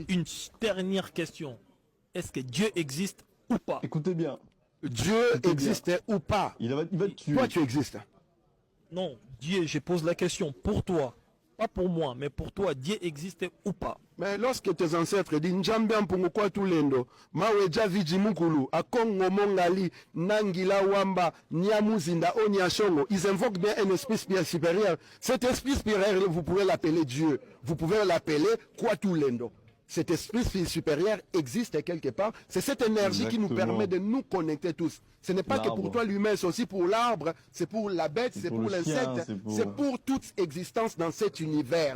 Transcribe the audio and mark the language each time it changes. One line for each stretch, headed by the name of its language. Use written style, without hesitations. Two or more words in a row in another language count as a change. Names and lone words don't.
French: Une dernière question. Est-ce que Dieu existe ou pas? Écoutez bien. Dieu existe ou pas? Il va te tuer. Toi, tu existes. Non, Dieu, je pose la question pour toi. Pas pour moi, mais pour toi, Dieu existe ou pas? Mais lorsque tes ancêtres disent Njambe Mpungukwa Tulendo, Maweja Vijimukulu, Akongo Mongali, Nangila Wamba, Nyamuzinda, Onyashongo, ils invoquent bien un esprit supérieur. Cet esprit supérieur, vous pouvez l'appeler Dieu. Vous pouvez l'appeler Kwatulendo. Cet esprit supérieur existe quelque part. C'est cette énergie qui nous permet de nous connecter tous. Ce n'est pas que pour toi l'humain, c'est aussi pour l'arbre, c'est pour la bête, c'est pour l'insecte, c'est pour toute existence dans cet univers.